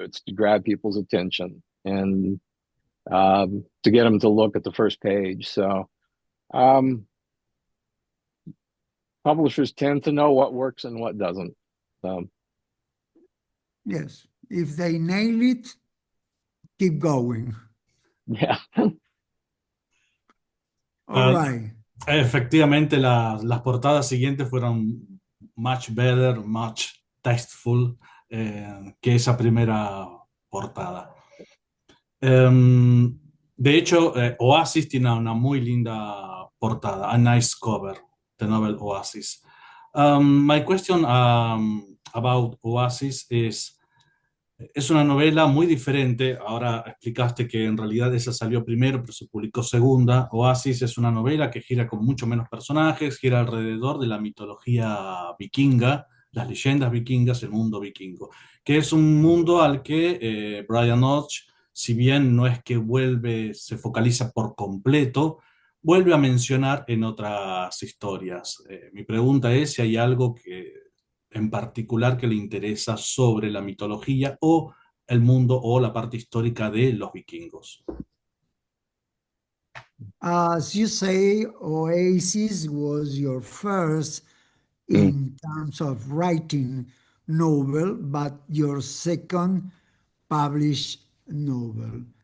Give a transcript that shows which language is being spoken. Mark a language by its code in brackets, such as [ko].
[en] It's to grab people's attention and to get them to look at the first page. So publishers tend to know what works and what doesn't. Yes, if they nail it, keep going. Yeah. All right. [es] Efectivamente, las portadas siguientes fueron [en] much better, much tasteful [es] que esa primera portada. De hecho, Oasis tiene una muy linda portada, [en] a nice cover, the novel Oasis. My question about Oasis [es] es una novela muy diferente. Ahora explicaste que en realidad esa salió primero, pero se publicó segunda. Oasis es una novela que gira con mucho menos personajes, gira alrededor de la mitología vikinga, las leyendas vikingas, el mundo vikingo, que es un mundo al que Brian Hodge, si bien no es que se focaliza por completo, vuelve a mencionar en otras historias. Mi pregunta es si hay algo en particular que le interesa sobre la mitología o el mundo o la parte histórica de los vikingos. [en] As you say, Oasis was your first in terms of writing novel, but your second published novel.